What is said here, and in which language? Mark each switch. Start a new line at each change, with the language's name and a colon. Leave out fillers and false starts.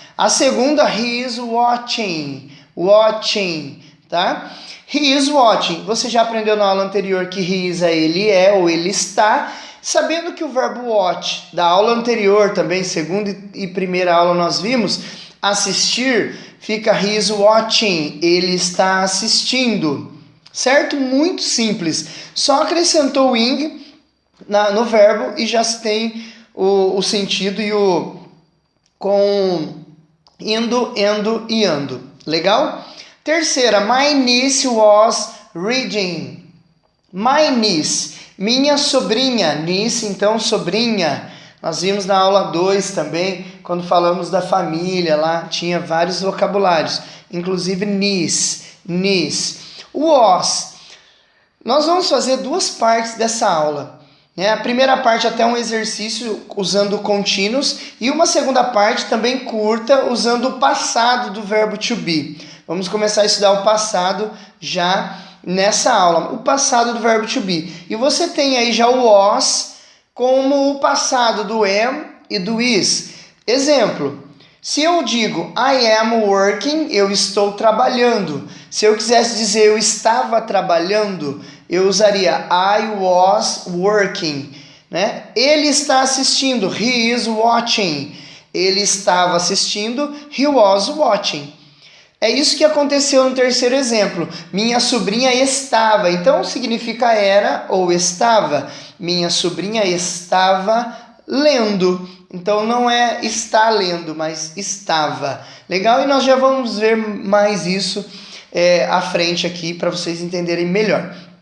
Portuguese: A segunda,
English: he is watching, watching, tá? He is watching.
Portuguese: Você já aprendeu na aula anterior que
English: he is
Portuguese: é ele é ou ele está. Sabendo que o verbo watch, da aula anterior também, segunda e primeira aula nós vimos, assistir, fica
English: he is watching,
Portuguese: ele está assistindo, certo? Muito simples, só acrescentou o ing no verbo e já se tem o sentido e o com indo, endo e ando, legal? Terceira,
English: my niece was reading, my niece,
Portuguese: minha sobrinha, niece, então sobrinha. Nós vimos na aula 2 também, quando falamos da família, lá tinha vários vocabulários, inclusive niece, niece. Was. Nós vamos fazer duas partes dessa aula, né? A primeira parte até um exercício usando contínuos e uma segunda parte também curta usando o passado do verbo to be. Vamos começar a estudar o passado já nessa aula, o passado do verbo to be. E você tem aí já o was como o passado do am e do is. Exemplo, se eu digo
English: I am working,
Portuguese: eu estou trabalhando. Se eu quisesse dizer eu estava trabalhando, eu usaria
English: I was working,
Portuguese: né? Ele está assistindo,
English: he is watching.
Portuguese: Ele estava assistindo,
English: he was watching.
Portuguese: É isso que aconteceu no terceiro exemplo. Minha sobrinha estava. Então significa era ou estava. Minha sobrinha estava lendo. Então não é está lendo, mas estava. Legal? E nós já vamos ver mais isso à frente aqui para vocês entenderem melhor.